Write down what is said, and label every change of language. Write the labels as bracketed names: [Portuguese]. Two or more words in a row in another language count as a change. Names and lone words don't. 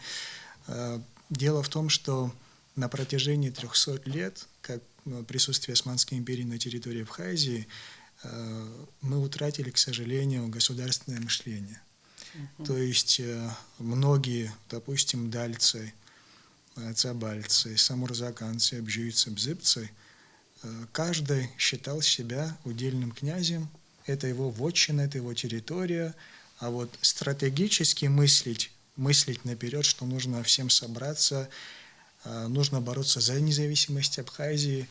[Russian] Дело в том, что на протяжении 300 лет, как присутствие Османской империи на территории Абхазии, мы утратили, к сожалению, государственное мышление. То есть многие, допустим, дальцы, цабальцы, самурзаканцы, абжийцы, бзыбцы, каждый считал себя удельным князем. Это его вотчина, это его территория. А вот стратегически мыслить наперед, что нужно всем собраться, нужно бороться за независимость Абхазии.